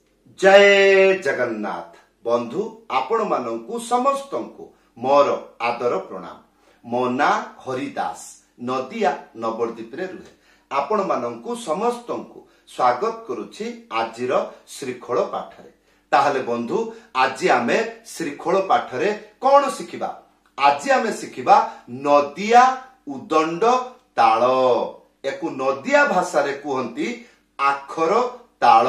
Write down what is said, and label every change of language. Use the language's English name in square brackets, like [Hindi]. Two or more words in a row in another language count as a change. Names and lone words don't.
[Odia] ଜୟ ଜଗନ୍ନାଥ ବନ୍ଧୁ ଆପଣ ମାନଙ୍କୁ ସମସ୍ତଙ୍କୁ ମୋର ଆଦର ପ୍ରଣାମ। ମୋ ନାଁ ହରିଦାସ ନଦିଆ ନବଦ୍ୱୀପ ରେ ରୁହେ ଆପଣ ମାନଙ୍କୁ ସମସ୍ତଙ୍କୁ ସ୍ୱାଗତ କରୁଛି ଆଜିର ଶ୍ରୀଖୋଳ ପାଠରେ। ତାହାହେଲେ ବନ୍ଧୁ ଆଜି ଆମେ ଶ୍ରୀଖୋଳ ପାଠରେ କଣ ଶିଖିବା? ଆଜି ଆମେ ଶିଖିବା ନଦିଆ ଉଦଣ୍ଡ ତାଳ। ଏକୁ ନଦିଆ ଭାଷା ରେ କହନ୍ତି ଆଖର ତାଳ।